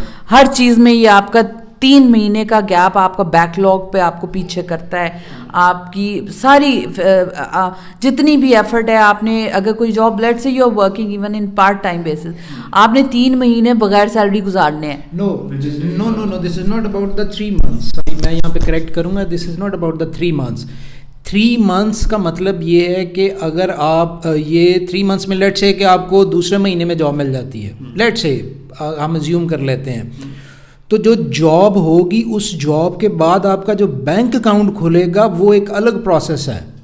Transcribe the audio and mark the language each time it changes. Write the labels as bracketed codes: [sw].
[ur] ہر چیز میں یہ آپ کا 3 مہینے کا گیپ آپ کا بیک لاگ پہ آپ کو پیچھے کرتا ہے. آپ کی ساری جتنی بھی ایفرٹ ہے, آپ نے اگر کوئی جاب لیٹ سے [en] you are working even in part time basis, [ur] آپ نے 3 مہینے بغیر سیلری گزارنے ہیں. [en] No, this is not about the 3 months. [ur] میں یہاں پہ کریکٹ کروں گا, [en] this is not about the 3 months. [ur] 3 months کا مطلب یہ ہے کہ اگر آپ یہ 3 months میں لیٹ سے کہ آپ کو دوسرے مہینے میں جاب مل جاتی ہے, لیٹ سے ہم ازیوم کر لیتے ہیں, تو جو جاب ہوگی اس جاب کے بعد آپ کا جو بینک اکاؤنٹ کھلے گا وہ ایک الگ پروسیس ہے.